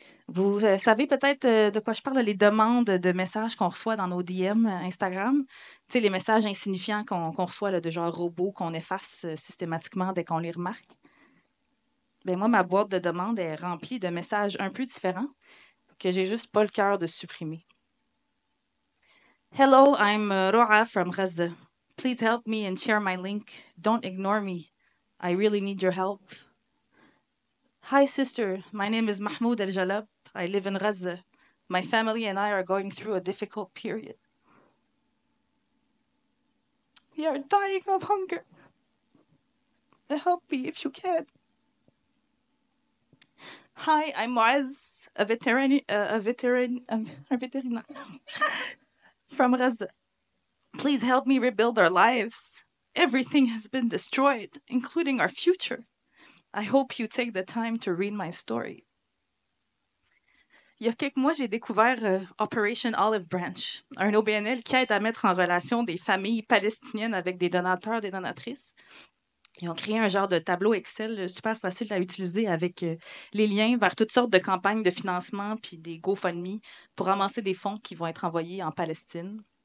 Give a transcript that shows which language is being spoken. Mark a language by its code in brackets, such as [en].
[fr] Vous savez peut-être de quoi je parle, les demandes de messages qu'on reçoit dans nos DM Instagram. Tu sais, les messages insignifiants qu'on reçoit là, de genre robots qu'on efface systématiquement dès qu'on les remarque. Ben moi, ma boîte de demandes est remplie de messages un peu différents que j'ai juste pas le cœur de supprimer. [en] Hello, I'm Roa from Gaza. Please help me and share my link. Don't ignore me. I really need your help. Hi, sister. My name is Mahmoud Al-Jalab. I live in Gaza. My family and I are going through a difficult period. We are dying of hunger. Help me if you can. Hi, I'm Moaz, a veteran from Gaza. Please help me rebuild our lives. Everything has been destroyed, including our future. I hope you take the time to read my story. [fr] Il y a quelques mois, j'ai découvert Operation Olive Branch, un OBNL qui aide à mettre en relation des familles palestiniennes avec des donateurs, des donatrices. Ils ont créé un genre de tableau Excel super facile à utiliser avec les liens vers toutes sortes de campagnes de financement puis des GoFundMe pour ramasser des fonds qui vont être envoyés en Palestine.